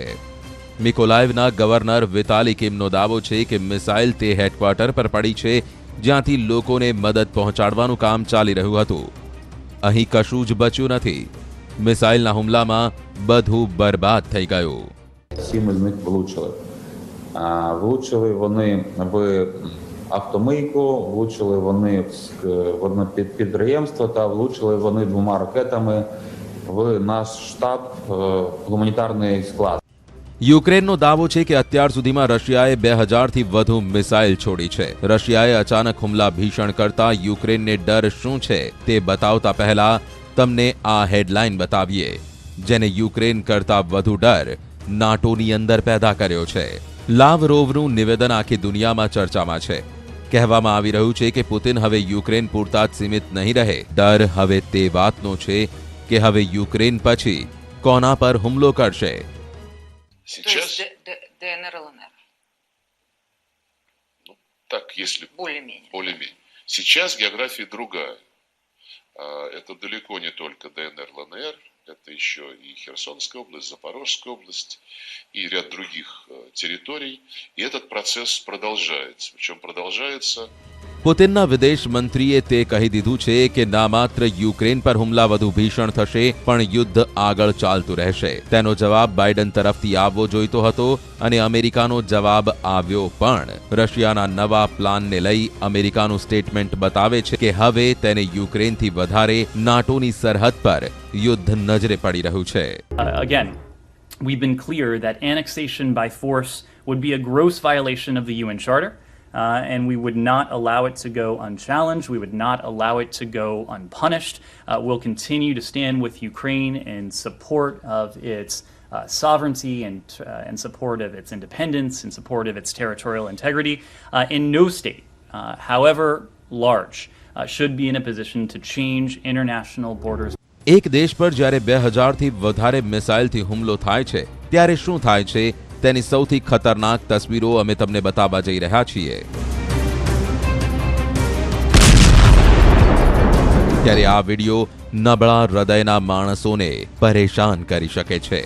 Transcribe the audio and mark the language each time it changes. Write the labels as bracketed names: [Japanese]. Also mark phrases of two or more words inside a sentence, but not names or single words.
[Gujarati] મિકોલાઇવના ગવર્નર વિતાલી કિમનો દાવો છે કે મિસાઇલ તે હેડક્વાર્ટર પર પડી છે જ્યાંથી લોકોને મદદ પહોંચાડવાનું કામ ચાલી રહ્યું હતું. અહીં કશું જ બચ્યું નથી. મિસાઇલના હુમલામાં બધું બરબાદ થઈ ગયું. [Ukrainian] 7 із них влучили. Влучили вони в автомийку, влучили вони в одне підприємство та влучили вони 2 ракетами в наш штаб, гуманітарний склад. [Gujarati] યુક્રેનનો દાવો છે કે અત્યાર સુધીમાં રશિયાએ 2000થી વધુ મિસાઇલ છોડી છે. રશિયાએ અચાનક હુમલા ભીષણ કરતા યુક્રેનને ડર શું છે તે બતાવતા પહેલા તમને આ હેડલાઇન બતાવીએ, જેને યુક્રેન કરતા વધુ ડર નાટોની અંદર પેદા કર્યો છે. લાવરોવનું નિવેદન આખી દુનિયામાં ચર્ચામાં છે. કહેવામાં આવી રહ્યું છે કે પુતિન હવે યુક્રેન પૂરતા જ સીમિત નહીં રહે. ડર હવે તે વાતનો છે કે હવે યુક્રેન પછી કોના પર હુમલો કરશે. [Russian] Сейчас, То есть ДНР, ЛНР. ну, так, если Более-менее. более-менее. Сейчас география другая. Это далеко не только ДНР, ЛНР, это еще и Херсонская область, Запорожская область и ряд других территорий. И этот процесс продолжается. Причем продолжается... [Gujarati] પુતિનના વિદેશ મંત્રીએ તે કહી દીધું છે કે ના માત્ર યુક્રેન પર હુમલા વધુ ભીષણ થશે, પણ યુદ્ધ આગળ ચાલતું રહેશે. તેનો જવાબ બાઇડન તરફથી આવવો જોઈતો હતો અને અમેરિકાનો જવાબ આવ્યો પણ. રશિયાના નવા પ્લાનને લઈ અમેરિકાનું સ્ટેટમેન્ટ બતાવે છે કે હવે તેને યુક્રેનથી વધારે નાટોની સરહદ પર યુદ્ધ નજરે પડી રહ્યું છે. [English] Again, we've been clear that annexation by force would be a gross violation of the UN Charter. And we would not allow it to go unchallenged. We would not allow it to go unpunished. We'll continue to stand with Ukraine in support of its sovereignty and support of its independence, in support of its territorial integrity. And no state, however large, should be in a position to change international borders. [Gujarati] એક દેશ પર જ્યારે 2000થી વધારે મિસાઇલથી હુમલો થાય છે, ત્યારે શું થાય છે તેની સૌથી ખતરનાક તસવીરો અમે તમને બતાવવા જઈ રહ્યા છીએ. ત્યારે આ વિડિયો નબળા હૃદયના માણસોને પરેશાન કરી શકે છે.